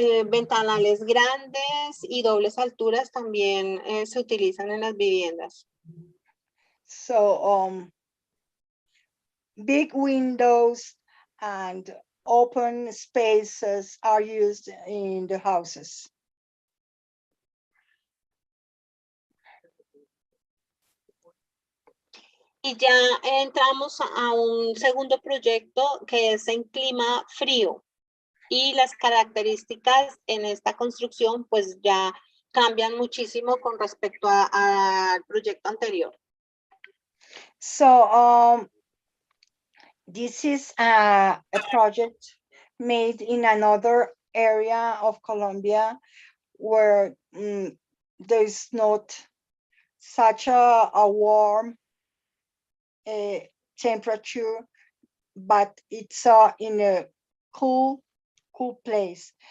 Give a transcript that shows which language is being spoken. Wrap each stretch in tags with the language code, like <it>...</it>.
<es>Ventanales grandes y dobles alturas también se utilizan en las viviendas.</es> <en>So big windows and open spaces are used in the houses.</en> <es>Y ya entramos a un segundo proyecto que es en clima frío. Y las características en esta construcción pues ya cambian muchísimo con respecto al proyecto anterior.</es> <en>So this is a project made in another area of Colombia where there's not such a warm temperature, but it's in a cool place.</en>